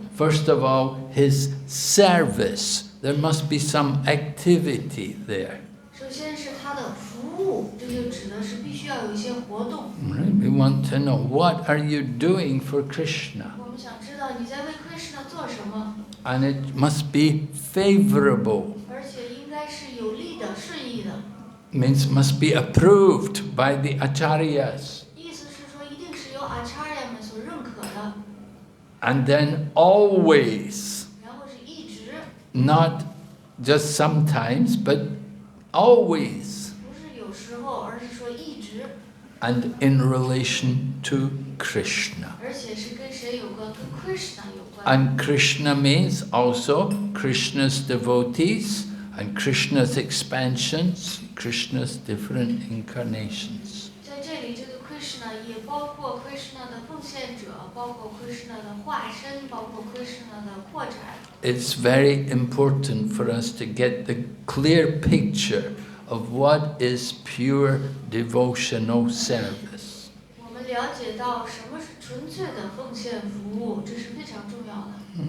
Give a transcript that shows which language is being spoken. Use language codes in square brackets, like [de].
[en] First of all, his service. There must be some activity there. [zh] 首先是他的服务，这就指的是必须要有一些活动。 [en] Right? We want to know, what are you doing for Krishna? [zh] 我们想知道你在为 Krishna 做什么， [en] And it must be favorable. [zh] 而且应该是有利的、适宜的。 [en] Means must be approved by the acharyas. [zh] 意思是说，一定是由 Acharya 们所认可的， [en] And then always, [zh] 然后是一直， [en] not just sometimes, but always. [zh] 不是有时候，而是说一直， [en] And in relation to Krishna. [zh] 而且是跟谁有关？跟 Krishna 有关。 [en] And Krishna means also Krishna's devotees and Krishna's expansions, Krishna's different incarnations. [zh] 在这里，这个 Krishna 也包括 Krishna 的奉献者，包括 Krishna 的化身，包括 Krishna 的扩展。 [en] It's very important for us to get the clear picture of what is pure devotional service. [zh] 我们了解到什么是纯粹的奉献服务，这是非常重要的。